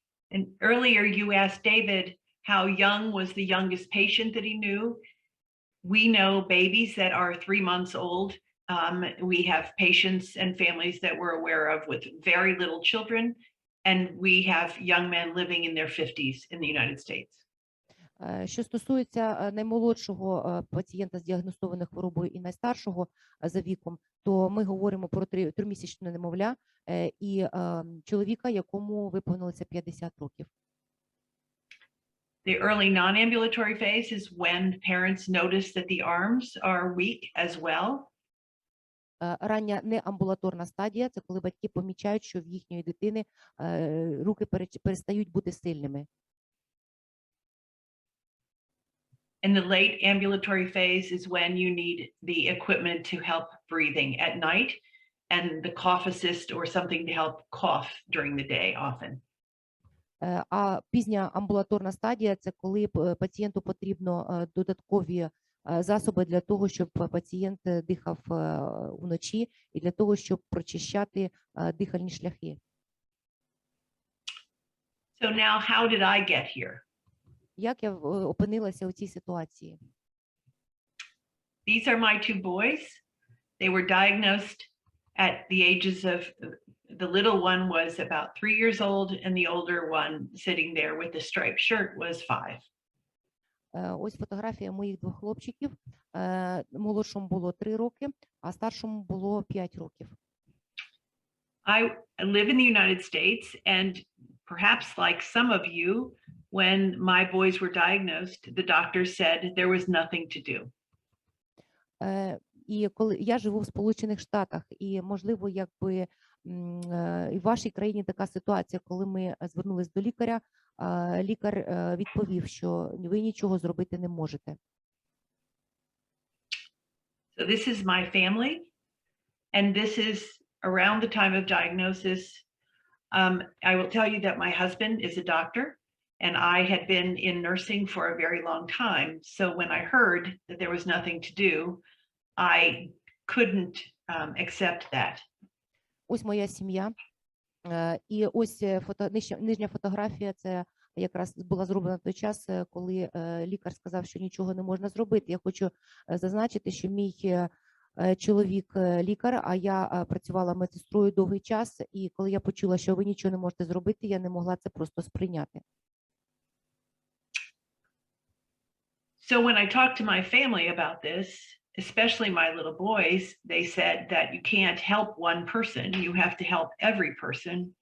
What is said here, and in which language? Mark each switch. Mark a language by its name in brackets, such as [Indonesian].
[English] And earlier you asked David how young was the youngest patient that he knew. We know babies that are 3 months old. We have patients and families that we're aware of with very little children, and we have young men living in their 50s in the United States. [Ukrainian] Що стосується наймолодшого пацієнта з діагностованою хворобою і найстаршого за віком, то ми говоримо про тримісячне немовля і чоловіка, якому виповнилося 50 років. [English] The early non-ambulatory phase is when parents notice that the arms are weak as well. [Ukrainian] Рання неамбулаторна стадія – це коли батьки помічають, що в їхньої дитини руки перестають бути сильними. [English] And the late ambulatory phase is when you need the equipment to help breathing at night and the cough assist or something to help cough during the day often. [Ukrainian] А пізня амбулаторна стадія – це коли пацієнту потрібно додаткові засоби для того, щоб пацієнт дихав вночі і для того, щоб прочищати дихальні шляхи. [English] So now how did I get here? [Ukrainian] Як я опинилася у цій ситуації? [English] These are my two boys. They were diagnosed at the ages of, the little one was about 3 years old and the older one sitting there with the striped shirt was 5. [Ukrainian] Ось фотографія моїх двох хлопчиків. Молодшому було 3 роки, а старшому було 5 років. [English] I live in the United States, and perhaps like some of you, when my boys were diagnosed, the doctor said there was nothing to do. [Ukrainian] І коли я живу в Сполучених Штатах, і можливо, якби і в вашій країні така ситуація, коли ми звернулись до лікаря, лікар відповів, що ви нічого зробити не можете. [English] So this is my family, and this is around the time of diagnosis. I will tell you that my husband is a doctor, and I had been in nursing for a very long time. So when I heard that there was nothing to do, I couldn't accept that. [Ukrainian] Ось моя сім'я. І ось нижня фотографія, це якраз була зроблена в той час, коли лікар сказав, що нічого не можна зробити. Я хочу зазначити, що мій чоловік лікар, а я працювала медсестрою довгий час, і коли я почула, що ви нічого не можете зробити, я не могла це просто сприйняти. [English] So when I talked to my family about this, especially my little boys, they said that you can't help one person, you have to help every person.